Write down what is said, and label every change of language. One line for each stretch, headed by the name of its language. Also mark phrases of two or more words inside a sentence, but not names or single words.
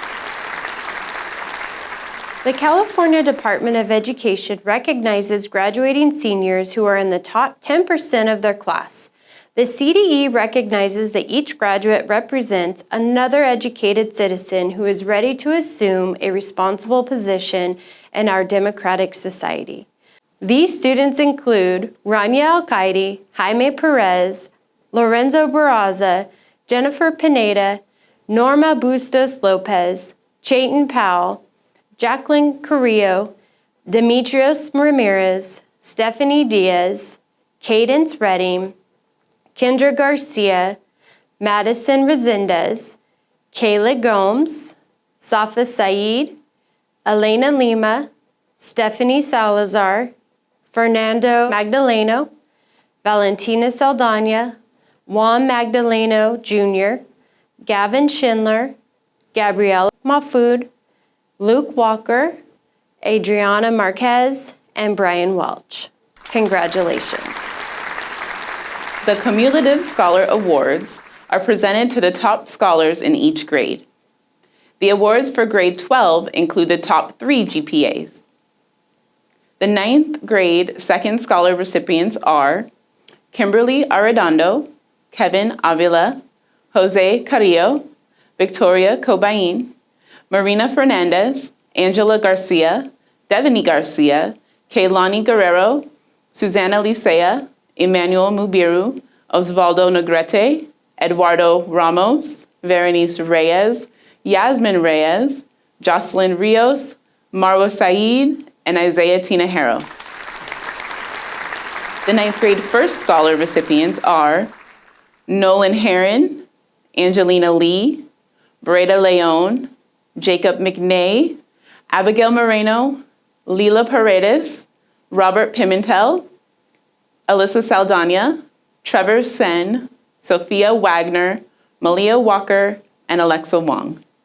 English: The California Department of Education recognizes graduating seniors who are in the top 10% of their class. The CDE recognizes that each graduate represents another educated citizen who is ready to assume a responsible position in our democratic society. These students include Rania Alcaide, Jaime Perez, Lorenzo Barraza, Jennifer Pineda, Norma Bustos Lopez, Chayton Powell, Jacqueline Carrillo, Demetrios Ramirez, Stephanie Diaz, Cadence Redding, Kendra Garcia, Madison Resendez, Kayla Gomes, Safa Saeed, Elena Lima, Stephanie Salazar, Fernando Magdaleno, Valentina Saldana, Juan Magdaleno Jr., Gavin Schindler, Gabrielle Mahfoud, Luke Walker, Adriana Marquez, and Brian Welch. Congratulations. The Cumulative Scholar Awards are presented to the top scholars in each grade. The awards for grade 12 include the top 3 GPAs. The 9th grade second scholar recipients are Kimberly Arredondo, Kevin Avila, Jose Carrillo, Victoria Cobain, Marina Fernandez, Angela Garcia, Devany Garcia, Kaylani Guerrero, Susana Licea, Emmanuel Mubiru, Osvaldo Negrete, Eduardo Ramos, Veronice Reyes, Yasmin Reyes, Jocelyn Rios, Marwa Saeed, and Isaiah Tinajero. The 9th grade first scholar recipients are Nolan Heron, Angelina Lee, Breda Leon, Jacob McNay, Abigail Moreno, Lila Paredes, Robert Pimentel, Alyssa Saldana, Trevor Sen, Sophia Wagner, Malia Walker, and Alexa Wong.